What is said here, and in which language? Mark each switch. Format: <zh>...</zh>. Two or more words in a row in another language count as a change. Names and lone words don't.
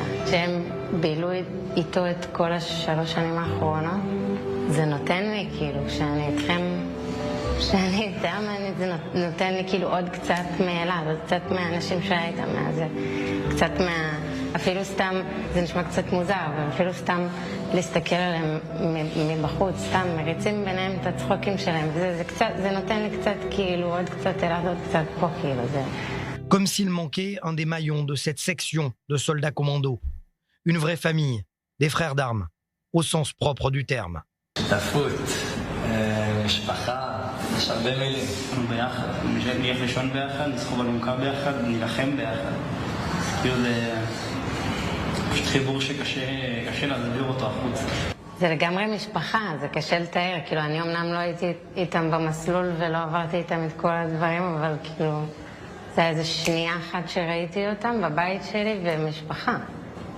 <he>כשהם בילו איתו את כל 3 שנים האחרונות, זה נותן לי כאילו, כשאני איתכם, כשאני איתם, זה נותן לי כאילו עוד קצת מאלעד, עוד קצת מהאנשים שהיה איתם, קצת אפילו סתם, זה נשמע קצת מוזר, אבל אפילו סתם להסתכל עליהם מבחוץ, סתם מריצים ביניהם את הצחוקים שלהם, זה נותן לי קצת כאילו, עוד קצת אלעד, עוד קצת פה כאילו, זה.</he> <fr>Comme s'il manquait un des maillons de cette section de soldats commandos. Une vraie famille, des frères d'armes, au sens propre du terme.</fr> <he>שותפות, משפחה, יש הרבה מילים. אנחנו ביחד, נלך לישון ביחד, נסחוב אלונקה ביחד, נלחם ביחד. כאילו זה פשוט חיבור שקשה להעביר אותו החוץ. זה לגמרי משפחה, זה קשה לתאר. כאילו אני אמנם לא הייתי איתם במסלול ולא עברתי איתם את כל הדברים, אבל כאילו זה היה איזו שנייה אחת שראיתי אותם בבית שלי ומשפחה.</he>